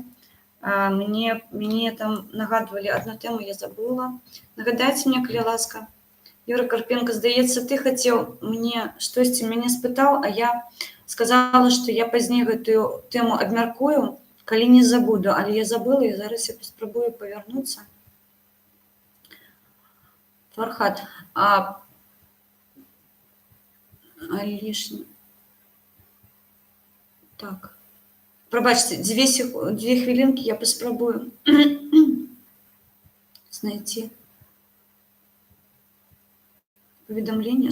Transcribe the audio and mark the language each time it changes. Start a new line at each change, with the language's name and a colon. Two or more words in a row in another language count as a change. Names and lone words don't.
Belarusian: Мне там нагадвалі адну тэму, я забыла. Нагадайце мне, калі ласка. Юра Карпенко, здаецца, ты хацеў мне штосьці мяне спытаў, а я сказала, што я пазней гэтую тэму абмяркую, калі не забуду, але я забыла, і зараз я паспрабую павярнуцца. Фархат, лишні. Так.
Ukrainian: Пробачьте, 2 хвилинки, я поспробую знайти повідомлення.